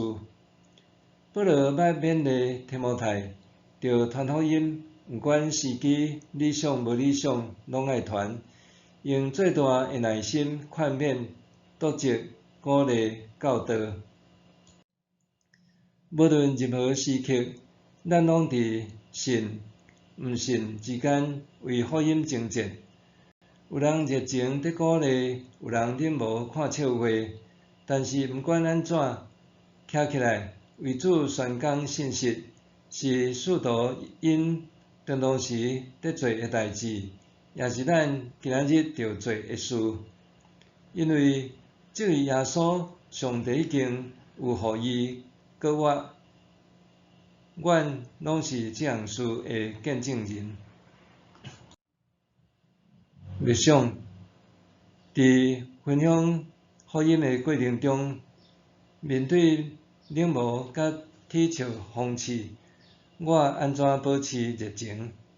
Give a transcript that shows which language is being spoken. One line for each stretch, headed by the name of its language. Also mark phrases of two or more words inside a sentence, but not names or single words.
Min Nan Chinese: 保罗捌勉励提摩太，着传福音，毋管时机理想无理想，拢爱传，用最大的耐心劝勉、督责、鼓励、教导。无论任何时刻，咱拢伫信、毋信之间为福音争战。有人热情伫鼓励，有人冷漠看笑话，但是毋管安怎，徛起来为主宣讲信息，是使徒因长当时伫做的代志，也是咱今仔日着做的事。因为这位耶稣，上帝已经有予伊搁我，阮拢是这样事的见证人。默想，伫分享福音的过程中，面对冷漠甲铁笑风刺，我安怎保持热情？